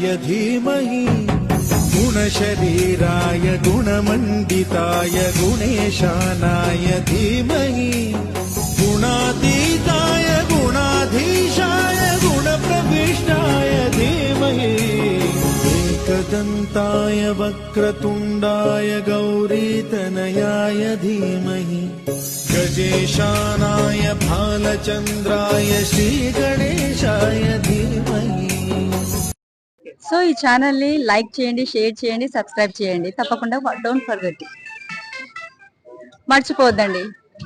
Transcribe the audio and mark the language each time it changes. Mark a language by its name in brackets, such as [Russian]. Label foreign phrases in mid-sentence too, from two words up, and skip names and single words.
[Sanskrit] धीमहि गुणशरीराय गुणमण्डिताय गुणेशानाय धीमहि गुणातीताय गुणाधीशाय गुणप्रविष्टाय धीमहि एकदन्ताय वक्रतुण्डाय गौरीतनयाय धीमहि गजेशानाय भालचंद्राय श्रीगणेशाय धीमहि। [Telugu] సో ఈ ఛానల్ ని లైక్ చేయండి, షేర్ చేయండి, సబ్స్క్రైబ్ చేయండి. తప్పకుండా [English] don't forget, [Telugu] మర్చిపోవద్దండి.